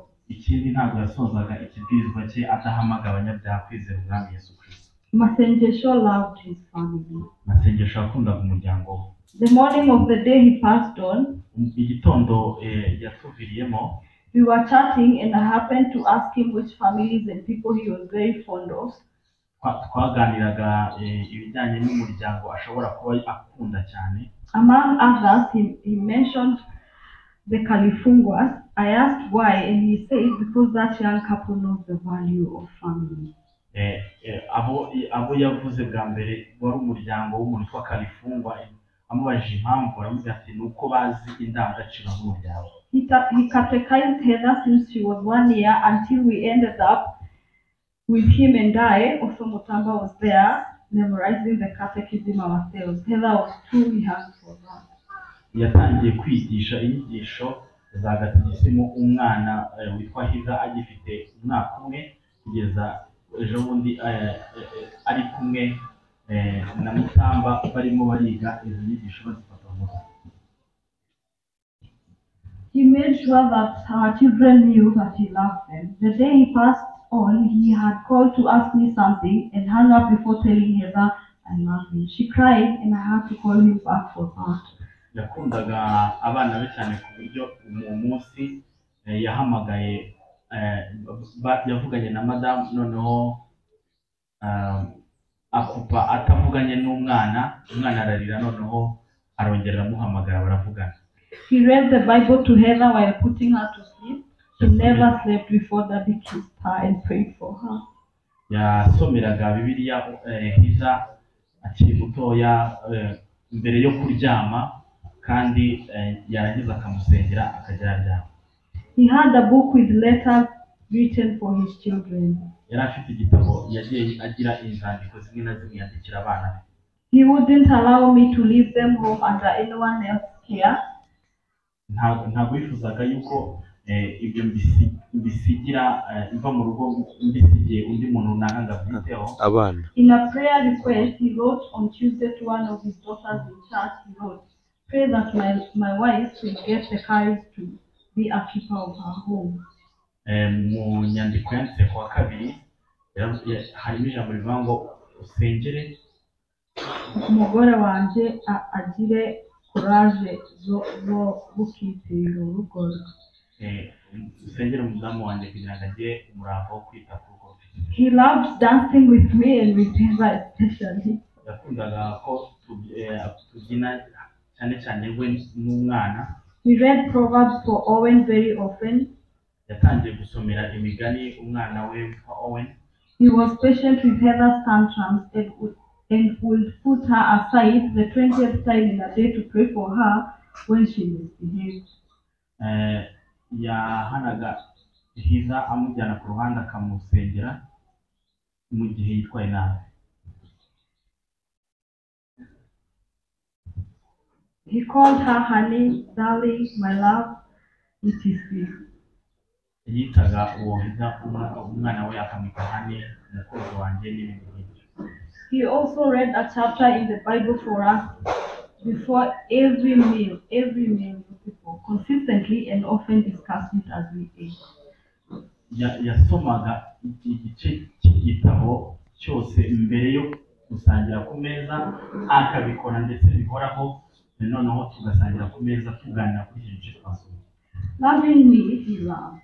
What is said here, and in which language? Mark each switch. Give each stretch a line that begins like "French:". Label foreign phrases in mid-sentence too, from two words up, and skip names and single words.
Kinyarwanda: Ikindi ntabwo yasozaga ikibwirizwa cye adahamagara abanyabyaha kwizera umwami Yesu Kristo.
English: Masengesho loved his family.
Kinyarwanda: Masengesho yakundaga umuryango we.
English: The morning of the day he passed on,
Kinyarwanda: igitondo yatuviriyemo,
English: we were chatting and I happened to ask him which families and people he was very fond of.
Kinyarwanda: Twaganiraga ibijyanye n'umuryango ashobora kuba akunda cyane.
English: Among others, he mentioned the Kalifungwas. I asked why, and he said because that young couple knows the value of family.
Kinyarwanda: Abo yavuze bwa mbere wari umuryango w'umuntu witwa Kalifungwa, amubajije impamvu aravuga ati nuko bazi indangagaciro z'umuryango.
English: He catechized Heather since she was 1 year until we ended up with him and I, also Mutamba was there, memorizing the catechism ourselves. Heather was truly young for that.
Kinyarwanda: Yatangiye kwigisha inyigisho za gatigisimu umwana witwa Heather agifite umwaka umwe, kugeza ejo bundi ari kumwe na Mutamba barimo bariga izo nyigisho bazifata mu mutwe.
English: He made sure that our children knew that he loved them. The day he passed on, he had called to ask me something and hung up before telling Heather I love you. She cried and I had to call him back for that.
Kinyarwanda: Yakundaga abana be cyane ku buryo umunsi yahamagaye yavuganye na madame, noneho akupa atavuganye n'umwana, umwana ararira, noneho arongera amuhamagara baravugana.
English: He read the Bible to Heather while putting her to sleep. She never slept before Daddy kissed her and prayed for her.
Kinyarwanda: Yasomeraga Bibiliya Heather akiri mutoya mbere yo kuryama, kandi yarangiza akamusengera akajya aryama.
English: He had a book with letters written for his children.
Kinyarwanda: Yari afite igitabo yagiye agira inzandiko zimwe na zimwe yandikira abana be.
English: He wouldn't allow me to leave them home under anyone else's care.
Kinyarwanda: Ntabwo yifuzaga yuko ibyo mbisigira mva mu rugo mbisigiye undi muntu runaka ngabyiteho abana.
English: In a prayer request he wrote on Tuesday to one of his daughters in church, he wrote, "Pray that my wife will get the courage to be a keeper of her home."
Kinyarwanda: Mu nyandiko yanditse kwa kabiri harimo ijambo rivuga ngo usengere umugore wanje agire courage zo gukitira urugo rwe. Usengere umudamu wanjye kugira ngo agire umurava wo kwita ku rugo.
English: He loved dancing with me and with Heather especially.
Kinyarwanda: Yakundaga ko tubyina cyane cyane we n'umwana.
English: He read Proverbs for Owen very often.
Kinyarwanda: Yatangiye gusomera imigani umwana we witwa Owen.
English: He was patient with Heather's tantrums and would put her aside the 20th time in a day to pray for her when she misbehaved.
Kinyarwanda: Yahanaga Heather amujyana ku ruhande akamusengera mu gihe yitwaye nabi.
English: He called her honey, darling, my love, etc.
Kinyarwanda: Yitaga uwo Heather umwana we akamwita honey, umukozi wanjye n'ibindi byinshi.
English: He also read a chapter in the Bible for us before every meal with people, consistently and often discussed it as we ate.
Kinyarwanda: Yasomaga igice cy'igitabo cyose mbere yo gusangira ku meza, akabikora ndetse bihoraho, noneho tugasangira ku meza tuganira kuri icyo gice twasomye.
English: Loving me, he loved.